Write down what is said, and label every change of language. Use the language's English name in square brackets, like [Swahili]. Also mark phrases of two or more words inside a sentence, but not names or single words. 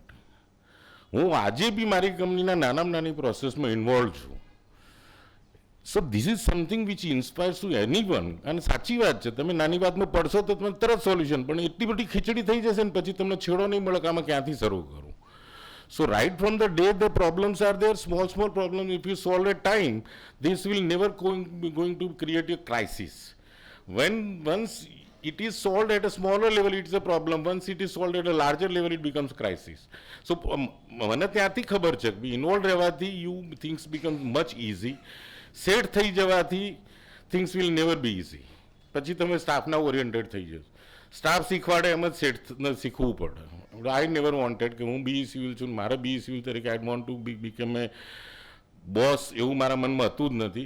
[Gujarati] હું આજે બી મારી કંપનીના નાનામાં નાની પ્રોસેસમાં ઇન્વોલ્વ છું. [English] so this is something which inspires to any one. [Gujarati] અને સાચી વાત છે, તમે નાની વાતમાં પડશો તો તમે તરત સોલ્યુશન, પણ એટલી બધી ખીચડી થઈ જશે ને પછી તમને છેડો નહીં મળે કે આમાં ક્યાંથી શરૂ કરું. [English] So right from the day the problems are there, small problems, if you solve at time, this will never going to create a crisis. Once it is solved at a smaller level, it is a problem. Once it is solved at a larger level, it becomes crisis. [Gujarati] So મને ત્યાંથી ખબર છે કે ઇન્વોલ્વ રહેવાથી [English] things become much easy. [Gujarati] સેટ થઈ જવાથી [English] things will never be easy. [Gujarati] પછી તમે સ્ટાફના ઓરિએન્ટેડ થઈ જશો. સ્ટાફ શીખવાડે એમ જ શીખવું પડે. [English] I never wanted [Gujarati] કે હું BE સિવિલ છું, મારે BE સિવિલ તરીકે [English] I want to become a boss, [Gujarati] એવું મારા મનમાં હતું જ નથી.